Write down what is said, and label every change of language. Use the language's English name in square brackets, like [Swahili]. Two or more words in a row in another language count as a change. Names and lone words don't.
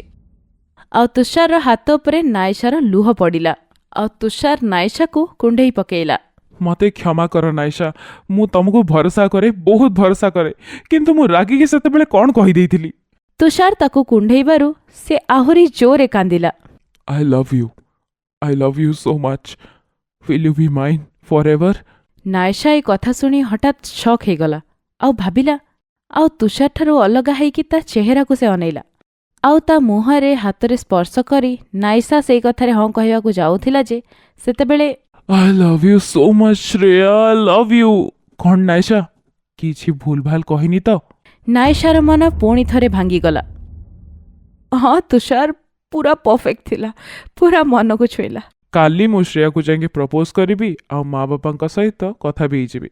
[Odia] ଆଉ ତୁଷାରର ହାତ ଉପରେ ନାଇଶାର ଲୁହ ପଡ଼ିଲା। ଆଉ ତୁଷାର ନାଇଶାକୁ କୁଣ୍ଢେଇ ପକେଇଲା। ମତେ କ୍ଷମା କର ନାଇଶା, ମୁଁ ତମକୁ ଭରସା କରେ, ବହୁତ ଭରସା କରେ, କିନ୍ତୁ ମୁଁ ରାଗିକି ସେତେବେଳେ କ'ଣ କହିଦେଇଥିଲି। ତୁଷାର ତାକୁ କୁଣ୍ଢେଇବାରୁ ସେ ଆହୁରି ଜୋରେ କାନ୍ଦିଲା। [English] I love you so much. Will you be mine forever? [Odia] ନାଇଶା ଏ କଥା ଶୁଣି ହଠାତ୍ ଶକ୍ ହେଇଗଲା। ଆଉ ଭାବିଲା, ଆଉ ତୁଷାରଠାରୁ ଅଲଗା ହେଇକି ତା ଚେହେରାକୁ ସେ ଅନେଇଲା। ଆଉ ତା ମୁହଁରେ ହାତରେ ସ୍ପର୍ଶ କରି ନାଇଶା ସେଇ କଥାରେ ହଁ କହିବାକୁ ଯାଉଥିଲା ଯେ ସେତେବେଳେ [English] I love you so much, ଶ୍ରେୟା, I love you. [Odia] କ'ଣ ନାଇଶା, କିଛି ଭୁଲ ଭାଲ କହିନି ତ? ନାଇଶାର ମନ ପୁଣି ଥରେ ଭାଙ୍ଗିଗଲା। ହଁ ତୁଷାର ପୁରା ପରଫେକ୍ଟ ଥିଲା, ପୁରା ମନକୁ ଛୁଇଁଲା। କାଲି ମୁଁ ଶ୍ରେୟାକୁ ଯାଇକି ପ୍ରପୋଜ କରିବି, ଆଉ ମା ବାପାଙ୍କ ସହିତ କଥା ବି ହେଇଯିବି।